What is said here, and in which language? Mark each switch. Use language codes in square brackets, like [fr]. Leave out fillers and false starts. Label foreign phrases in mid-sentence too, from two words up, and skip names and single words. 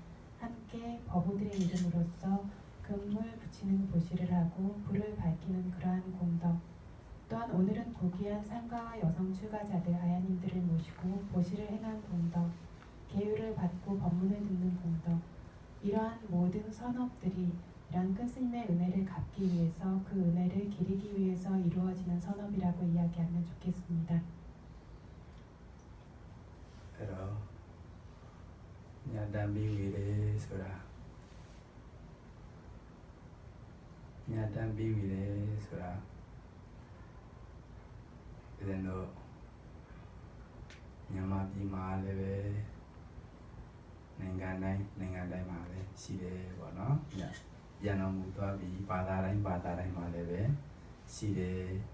[ko] 함께 법우들의 이름으로써 금물 붙이는 보시를 하고 불을 밝히는 그러한 공덕, 또한 오늘은 고귀한 상가와 여성 출가자들 아야님들을 모시고 보시를 행한 공덕, 계율을 받고 법문을 듣는 공덕, 이러한 모든 선업들이 이런 큰 스님의 은혜를 갚기 위해서 그 은혜를 기리기 위해서 이루어지는 선업이라고 이야기하면 좋겠습니다. [my] အဲ့တော့ညာတမ်းပြီးဝေတယ်ဆိုတာညာတမ်းပြီးဝေတယ်ဆိုတာဒီတော့မြန်မာပြည်မှာလည်းပဲနိုင်ငံတိုင်းမှာပဲရှိတယ်ပေါ့နော်ညပြန်တော်မူသွားပြီးဘာသာတိုင်းမှာလည်းပဲရှိတယ်